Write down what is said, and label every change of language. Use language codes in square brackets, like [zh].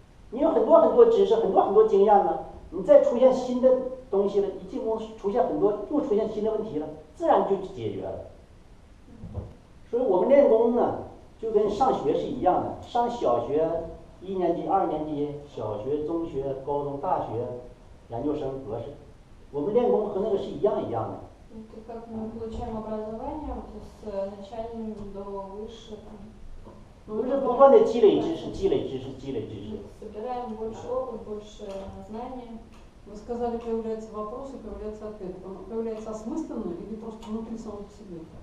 [zh] 你有很多很多知识，很多很多经验了，你再出现新的东西了，一进攻出现很多，又出现新的问题了，自然就解决了。所以我们练功呢，就跟上学是一样的，上小学1年级、2年级、小学、中学、高中、大学、研究生、博士，我们练功和那个是一样的。 [ru] Это как мы получаем образование вот с начальным до высшего. [zh] 我们是不断的积累知识，积累知识，积累知识。 [ru] Собираем больше опыт, больше знаний. Вы сказали, появляется вопрос и появляется ответ. Он появляется осмысленно или просто внутри самого себя?